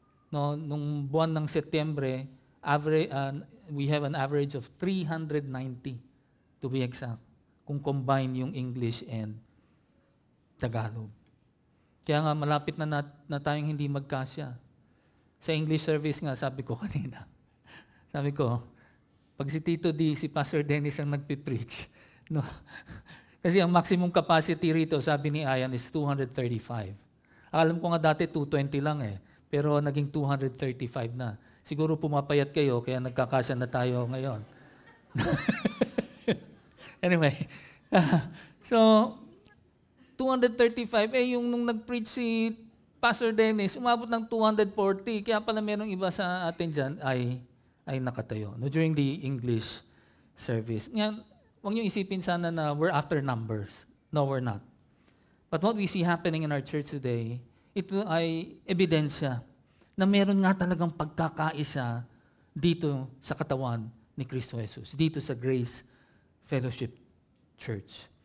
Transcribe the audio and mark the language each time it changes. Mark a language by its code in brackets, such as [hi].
[tl] No, nung buwan ng Setyembre, [en] we have an average of 390 to be exact, kung combine yung English and Tagalog. [tl] Kaya nga malapit na tayong hindi magkasya. Sa English service nga, sabi ko kanina, sabi ko, pag si Tito D, si Pastor Dennis ang nagpipreach, no? Kasi ang maximum capacity rito, sabi ni Ayan, is 235. Alam ko nga dati 220 lang pero naging 235 na. Siguro pumapayat kayo, kaya nagkakasya na tayo ngayon. Anyway, so 235, yung nung nag-preach si Pastor Dennis, umabot ng 240. Kaya pala merong iba sa atin dyan ay nakatayo. [en] No, during the English service. [tl] Ngayon, huwag niyo isipin sana na [en] we're after numbers. No, we're not. But what we see happening in our church today, [tl] ito ay ebidensya na meron nga talagang pagkakaisa dito sa katawan ni Kristo Jesus, dito sa Grace Fellowship Church.